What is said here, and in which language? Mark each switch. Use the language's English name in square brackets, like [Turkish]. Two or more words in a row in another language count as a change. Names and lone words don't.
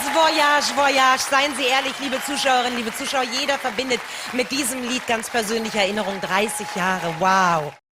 [German] Voyage, Voyage. Seien Sie ehrlich, liebe Zuschauerinnen, liebe Zuschauer, jeder verbindet mit diesem Lied ganz persönliche Erinnerung. 30 Jahre, wow.